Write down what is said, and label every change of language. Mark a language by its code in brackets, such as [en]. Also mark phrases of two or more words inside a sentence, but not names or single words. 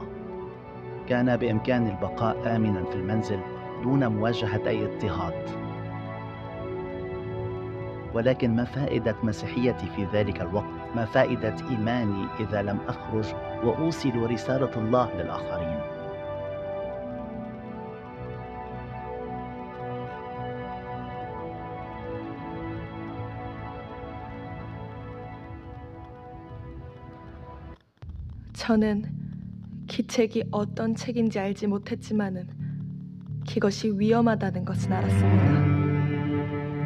[ar] كان بإمكاني البقاء آمنا في المنزل دون مواجهة أي اضطهاد، ولكن ما فائدة مسيحيتي في ذلك الوقت؟ ما فائدة إيماني إذا لم أخرج وأوصل رسالة الله للآخرين؟ [ko] 저는 기책이 어떤 책인지 알지 못했지만은 그것이 위험하다는 것은 알았습니다.